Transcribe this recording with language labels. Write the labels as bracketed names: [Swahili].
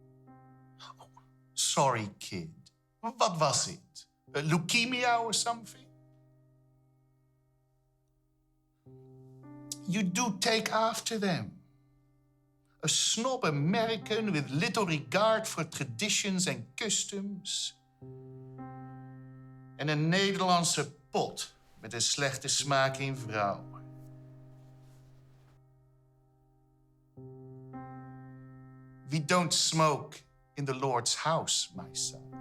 [English] Oh, sorry, kid. What was it? Leukemia or something? You do take after them. A snob American with little regard for traditions and customs. [Dutch] En een Nederlandse pot met een slechte smaak in vrouwen. [English] We don't smoke in the Lord's house, my son.